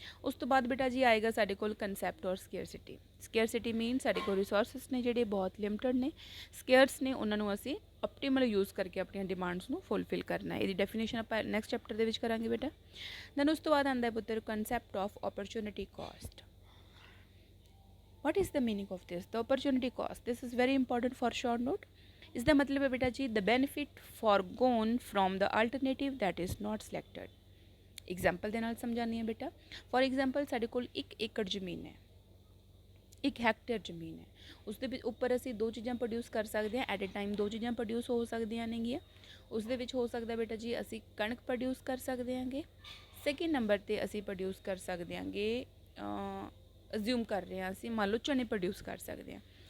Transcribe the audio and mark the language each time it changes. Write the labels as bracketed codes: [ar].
[pa] ਉਸ ਤੋਂ ਬਾਅਦ ਬੇਟਾ ਜੀ ਆਏਗਾ ਸਾਡੇ ਕੋਲ ਕਨਸੈਪਟ ਔਰ ਸਕੇਅਰਸਿਟੀ। ਸਕੇਅਰਸਿਟੀ ਮੀਨ ਸਾਡੇ ਕੋਲ ਰਿਸੋਰਸਿਸ ਨੇ ਜਿਹੜੇ ਬਹੁਤ ਲਿਮਟਡ ਨੇ, ਸਕੇਅਰਸ ਨੇ, ਉਹਨਾਂ ਨੂੰ ਅਸੀਂ ਆਪਟੀਮਲ ਯੂਜ਼ ਕਰਕੇ ਆਪਣੀਆਂ ਡਿਮਾਂਡਸ ਨੂੰ ਫੁੱਲਫਿਲ ਕਰਨਾ ਹੈ। ਇਹਦੀ ਡੈਫੀਨੇਸ਼ਨ ਆਪਾਂ ਨੈਕਸਟ ਚੈਪਟਰ ਦੇ ਵਿੱਚ ਕਰਾਂਗੇ ਬੇਟਾ। ਦੈਨ ਉਸ ਤੋਂ ਬਾਅਦ ਆਉਂਦਾ ਹੈ ਪੁੱਤਰ concept of opportunity caste. [en] What is the meaning of this? The opportunity cost. This is very important for short note. [pa] ਇਸ ਦਾ ਮਤਲਬ ਹੈ ਬੇਟਾ ਜੀ [en] the benefit foregone from the alternative that is not selected. [pa] Example ਦੇ ਨਾਲ ਸਮਝਾਉਂਦੀ ਹਾਂ ਬੇਟਾ। ਫੋਰ ਐਗਜ਼ਾਮਪਲ ਸਾਡੇ ਕੋਲ 1 ਏਕੜ ਜ਼ਮੀਨ ਹੈ, 1 ਹੈਕਟੇਅਰ ਜ਼ਮੀਨ ਹੈ, ਉਸ ਦੇ ਵਿੱਚ ਉੱਪਰ ਅਸੀਂ ਦੋ ਚੀਜ਼ਾਂ ਪ੍ਰੋਡਿਊਸ ਕਰ ਸਕਦੇ ਹਾਂ [en] At a time. [pa] ਦੋ ਚੀਜ਼ਾਂ ਪ੍ਰੋਡਿਊਸ ਹੋ ਸਕਦੀਆਂ ਨੇਗੀਆਂ। ਉਸ ਦੇ ਵਿੱਚ ਹੋ ਸਕਦਾ ਬੇਟਾ ਜੀ ਅਸੀਂ ਕਣਕ ਪ੍ਰੋਡਿਊਸ ਕਰ ਸਕਦੇ ਹਾਂਗੇ। ਸੈਕਿੰਡ ਨੰਬਰ 'ਤੇ ਅਸੀਂ ਪ੍ਰੋਡਿਊਸ ਕਰ ਸਕਦੇ ਹਾਂਗੇ, ਅਜ਼ਿਊਮ ਕਰ ਰਹੇ ਹਾਂ ਅਸੀਂ, ਮੰਨ ਲਓ ਚਨੇ ਪ੍ਰੋਡਿਊਸ ਕਰ ਸਕਦੇ ਹਾਂ।